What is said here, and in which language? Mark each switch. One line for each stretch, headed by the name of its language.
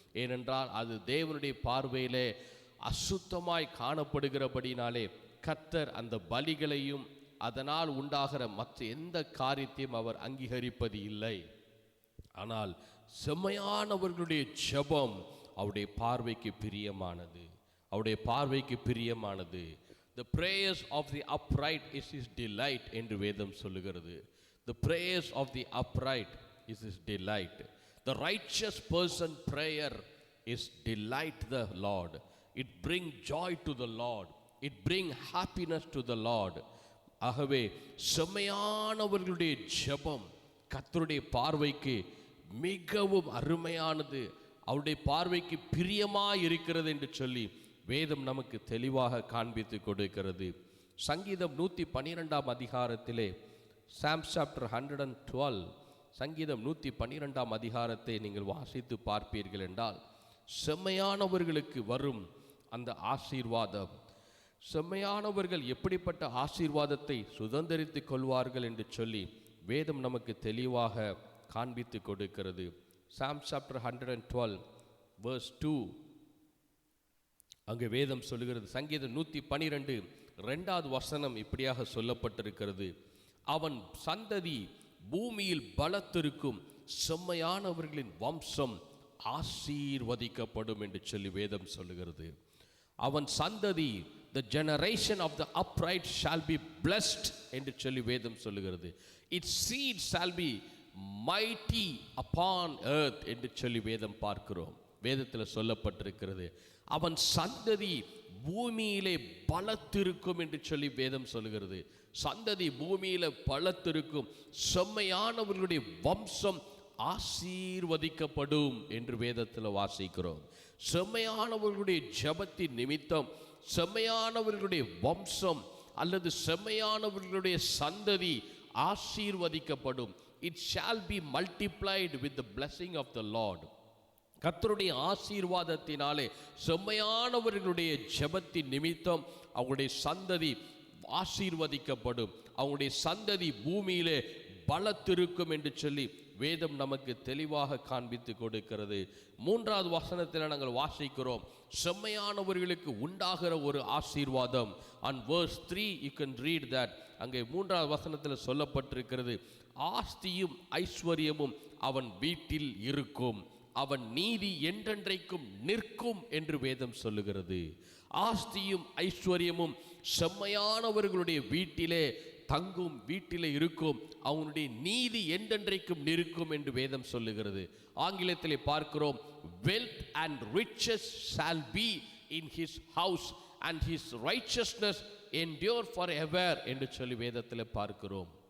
Tamil: ஏனென்றால் அது தேவனுடைய பார்வையிலே அசுத்தமாய் காணப்படுகிறபடினாலே கர்த்தர் அந்த பலிகளையும் அதனால் உண்டாகிற மற்ற எந்த காரியத்தையும் அவர் அங்கீகரிப்பது இல்லை. ஆனால் செம்மையானவர்களுடைய ஜெபம் அவருடைய பார்வைக்கு பிரியமானது, அவருடைய பார்வைக்கு பிரியமானது.
English: The prayers of the upright is His delight
Tamil: என்று வேதம் சொல்லுகிறது.
English: The prayers of the upright is His delight. The righteous person prayer is delight the Lord. It bring joy to the Lord. It bring happiness to the Lord.
Tamil: ஆகவே செம்மையானவர்களுடைய ஜெபம் கர்த்தருடைய பார்வைக்கு மிகவும் அருமையானது, அவருடைய பார்வைக்கு பிரியமாய் இருக்கிறது என்று சொல்லி வேதம் நமக்கு தெளிவாக காண்பித்து கொடுக்கிறது. சங்கீதம் 112 அதிகாரத்திலே, சாம்ஸ் சாப்டர் 112, சங்கீதம் 112 அதிகாரத்தை நீங்கள் வாசித்து பார்ப்பீர்கள் என்றால், செம்மையானவர்களுக்கு வரும் அந்த ஆசீர்வாதம், செம்மையானவர்கள் எப்படிப்பட்ட ஆசீர்வாதத்தை சுதந்தரித்துக் கொள்வார்கள் என்று சொல்லி வேதம் நமக்கு தெளிவாக காண்பித்து கொடுக்கிறது. சாம்ஸ் சாப்டர் 112 verse 2, அங்கே வேதம் சொல்லுகிறது, சங்கீதம் 112 2வது வசனம் இப்படியாக சொல்லப்பட்டிருக்கிறது, அவன் சந்ததி பூமியில் பலத்திருக்கும், செம்மையானவர்களின் வம்சம் ஆசீர்வதிக்கப்படும் என்று சொல்லி வேதம் சொல்லுகிறது. அவன் சந்ததி,
English: the generation of the upright shall be blessed
Tamil: என்று சொல்லி வேதம் சொல்லுகிறது.
English: its seed shall be mighty upon earth
Tamil: என்று சொல்லி வேதம் பார்க்கிறோம். வேதத்தில் சொல்லப்பட்டிருக்கிறது, அவன் சந்ததி பூமியிலே பலத்திருக்கும் என்று சொல்லி வேதம் சொல்லுகிறது. சந்ததி பூமியில பலத்திருக்கும், செம்மையானவர்களுடைய வம்சம் ஆசீர்வதிக்கப்படும் என்று வேதத்தில் வாசிக்கிறோம். செம்மையானவர்களுடைய ஜெபத்தின் நிமித்தம் செம்மையானவர்களுடைய வம்சம் அல்லது செம்மையானவர்களுடைய சந்ததி ஆசீர்வதிக்கப்படும்.
English: It shall be multiplied with the blessing of the Lord.
Tamil: கர்த்தருடைய ஆசீர்வாதத்தினாலே செம்மையானவர்களுடைய ஜெபத்தின் நிமித்தம் அவங்களுடைய சந்ததி ஆசீர்வதிக்கப்படும், அவங்களுடைய சந்ததி பூமியிலே பலத்திருக்கும் என்று சொல்லி வேதம் நமக்கு தெளிவாக காண்பித்து கொடுக்கிறது. 3வது வசனத்தில் நாங்கள் வாசிக்கிறோம், செம்மையானவர்களுக்கு உண்டாகிற ஒரு ஆசீர்வாதம்.
English: on verse 3 you can read that,
Tamil: அங்கே 3வது வசனத்தில் சொல்லப்பட்டிருக்கிறது, ஆஸ்தியும் ஐஸ்வர்யமும் அவன் வீட்டில் இருக்கும், அவன் நீதி என்றென்றைக்கும் நிற்கும் என்று வேதம் சொல்லுகிறது. ஆஸ்தியும் ஐஸ்வர்யமும் செம்மையானவர்களுடைய வீட்டிலே தங்கும், வீட்டிலே இருக்கும், அவனுடைய நீதி என்றென்றைக்கும் நிற்கும் என்று வேதம் சொல்லுகிறது. ஆங்கிலத்திலே பார்க்கிறோம்,
English: wealth and riches shall be in his house and his righteousness endure forever
Tamil: என்று சொல்லி வேதத்தில் பார்க்கிறோம்.